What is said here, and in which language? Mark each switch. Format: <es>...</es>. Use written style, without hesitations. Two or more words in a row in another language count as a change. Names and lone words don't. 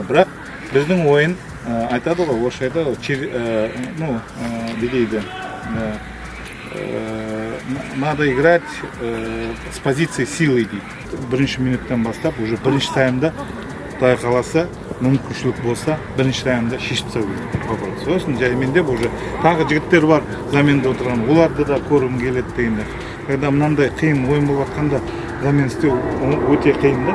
<kk>Бірақ біздің ойын айтады ғой, орысша айтады, дейді.</kk> <ru>Надо играть с позиции силы</ru> <kk>дейді. Бірінші минуттан бастап, уже бірінші таймда Құдай қаласа, мүмкіншілік болса, бірінші таймда шешіп тастау керек. Сосын жаймен деп уже тағы жігіттер бар заменда отырған, оларды да көргім келеді дегенде. Когда мынандай қиын ойын болып жатқанда замен істеу өте қиын да.</kk>